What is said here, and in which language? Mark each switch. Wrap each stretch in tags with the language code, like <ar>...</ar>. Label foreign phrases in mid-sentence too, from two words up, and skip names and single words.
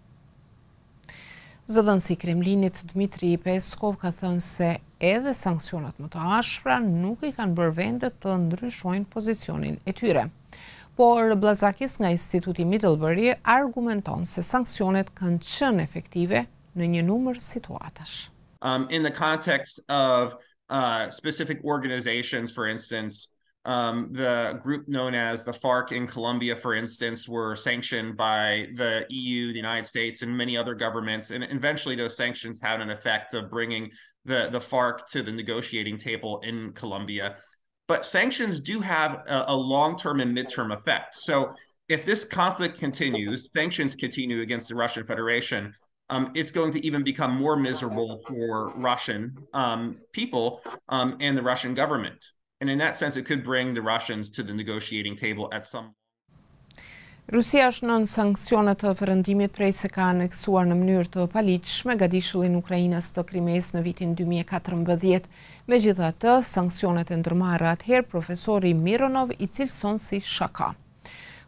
<sq>Zëdhënësi i Kremlinit Dmitri Peskov ka thënë se edhe sanksionet më të ashpra nuk i kanë bërë vendet të ndryshojnë pozicionin e tyre. Por Blazakis nga Instituti Middlebury argumenton se sanksionet kanë qenë efektive në një numër situatash.</sq> <en>In the context of specific organizations, for instance, the group known as the FARC in Colombia, for instance, were sanctioned by the EU, the United States, and many other governments. And eventually those sanctions had an effect of bringing the FARC to the negotiating table in Colombia. But sanctions do have a long-term and mid-term effect. So if this conflict continues, sanctions continue against the Russian Federation, it's going to even become more miserable for Russian people and the Russian government. And in that sense, it could bring the Russians to the negotiating table at some.</en> <sq>Rusia është nën sanksionet të perëndimit prej se ka aneksuar në mënyrë të paligjshme gadishullin Ukrainës të Krimes në vitin 2014. Megjithatë, sanksionet e ndërmarra atëherë profesori Mironov i cilëson si shaka.</sq>